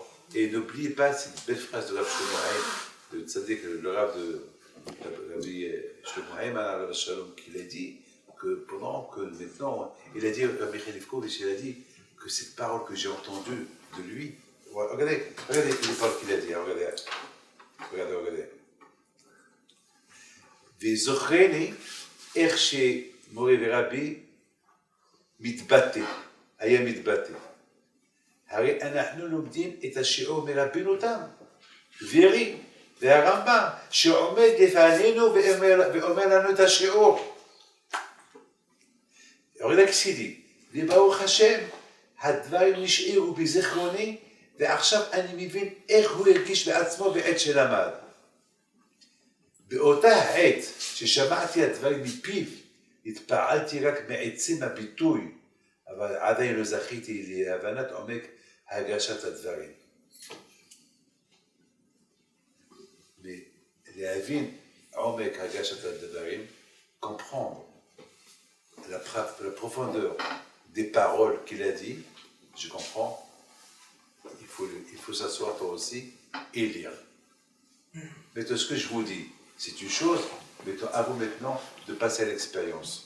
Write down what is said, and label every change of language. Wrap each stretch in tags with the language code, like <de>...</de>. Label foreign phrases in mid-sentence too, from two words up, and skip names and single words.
<fr>Et n'oubliez pas cette belle phrase de Rav Shlomo Haim, de Tzadik, le Rav de Rabbi Shlomo Haim, qu'il a dit que pendant que maintenant, il a dit, Michael Lefkovitch, il a dit que cette parole que j'ai entendue de lui, regardez les paroles qu'il a dit, regardez.</fr> <he>וזוכרני איך שמורי ורבי היה מתבטא. הרי אנחנו לומדים את השיעור מרבינו תם, ורי והרמב"ם, שעומד לפנינו ואומר לנו את השיעור.</he> <fr>regardez ce qu'il dit.</fr> <he>וברוך השם, הדברים נשארו בזיכרוני, ועכשיו אני מבין איך הוא הרגיש בעצמו בעת שלמד. באותה העת ששמעתי הדברים מפיו, התפעלתי רק מעצם הביטוי, אבל עדיין לא זכיתי להבנת עומק הגשת הדברים. להבין עומק הגשת הדברים,</he> <fr>comprendre la profondeur des paroles qu'il a dit, je comprends, il faut s'asseoir toi aussi et lire. Mais tout ce que je vous dis, c'est une chose, mettons, à vous maintenant de passer à l'expérience.</fr>